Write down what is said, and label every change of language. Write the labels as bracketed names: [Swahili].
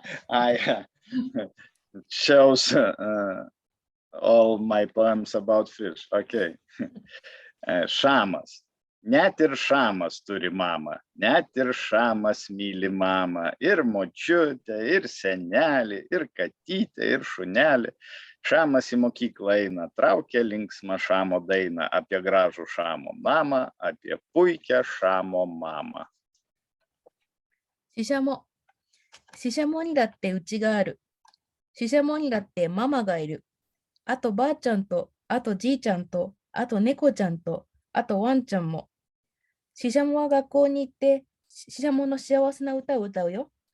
[English] I chose all my poems about fish. Okay. [Lithuanian] Šamas. Net ir šamas turi mamą, net ir šamas myli mamą, ir močiutę, ir senelį, ir katytę, ir šunelį. Šamas į mokyklą eina, traukia linksmą šamo dainą apie gražų šamo mamą, apie puikią šamo mamą. [Japanese] ししゃも。ししゃもにだってうちがある。ししゃもにだってママがいる。あとばあちゃんと、あとじいちゃんと、あと猫ちゃんと、あとワンちゃんも。ししゃもは学校に行って、ししゃもの幸せな歌を歌うよ。